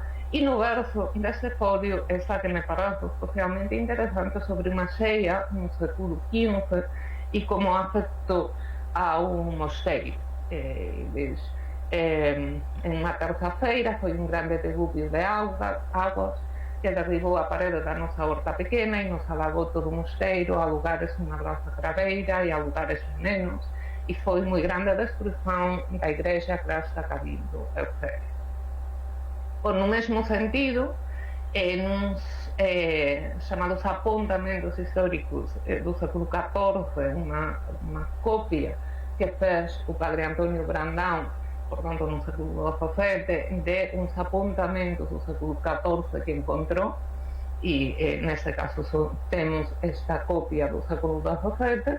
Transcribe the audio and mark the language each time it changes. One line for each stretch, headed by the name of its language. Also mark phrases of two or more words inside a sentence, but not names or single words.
Portuguese: E no verso deste folio, esta que me parece especialmente interessante, sobre uma ceia no século XV e como afetou ao mosteiro.
Galician: Em uma terça-feira foi um grande dilúvio de águas que derribou a parede da nosa horta pequena e nos alagou todo o mosteiro, a lugares unha grosa graveira e a lugares menos, e foi moi grande a destrucción da igrexa que está cabindo, etc. Por no mesmo sentido, nuns chamados apontamentos históricos do século XIV, unha copia que fez o padre Antonio Brandão, por tanto no século XVII, de uns apontamentos do século XIV que encontrou, e neste caso temos esta copia do século XVII.